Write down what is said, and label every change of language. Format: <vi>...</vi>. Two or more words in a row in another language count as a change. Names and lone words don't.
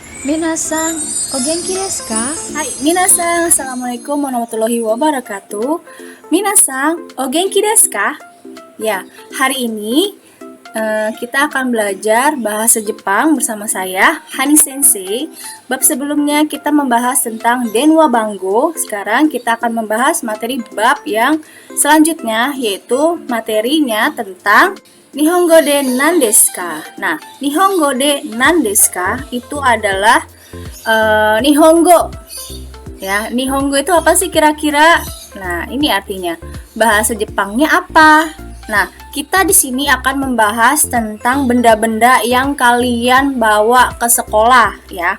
<ja>皆さん、お元気ですか? はい、皆さん,</ja> <ar>السلام عليكم ورحمة الله وبركاته.</ar> <ja>皆さん、お元気ですか?</ja> <id>Ya, hari ini kita akan belajar bahasa Jepang bersama saya, Hani Sensei. Bab sebelumnya kita membahas tentang</id> <ja>電話番号.</ja> <id>Sekarang kita akan membahas materi bab yang selanjutnya, yaitu materinya tentang</id> <ja>日本語で何ですか?</ja> <id>Nah,</id> <ja>日本語で何ですか</ja> <id>itu adalah Nihongo. Ya, Nihongo itu apa sih kira-kira? Nah, ini artinya bahasa Jepangnya apa? Nah, kita di sini akan membahas tentang benda-benda yang kalian bawa ke sekolah ya.</id>